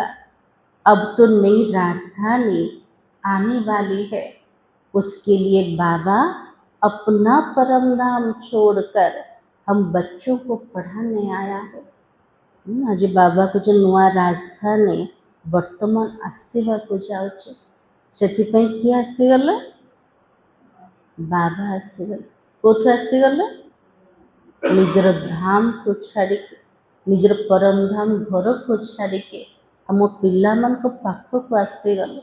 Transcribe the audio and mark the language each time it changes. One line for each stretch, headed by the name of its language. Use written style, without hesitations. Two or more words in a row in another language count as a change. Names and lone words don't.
Hindi: अब तो नई राजधानी आने वाली है, उसके लिए बाबा अपना परम धाम छोड़कर हम बच्चों को पढ़ाने आया है। आज बाबा को जो नुआ राजधानी
Odia: ବର୍ତ୍ତମାନ ଆସିବାକୁ ଯାଉଛି, ସେଥିପାଇଁ କିଏ ଆସିଗଲେ? ବାବା ଆସିଗଲେ। କୋଉଠୁ ଆସିଗଲେ? ନିଜର ଧାମକୁ ଛାଡ଼ିକି, ନିଜର ପରମ ଧାମ ଘରକୁ ଛାଡ଼ିକି ଆମ ପିଲାମାନଙ୍କ ପାଖକୁ ଆସିଗଲେ।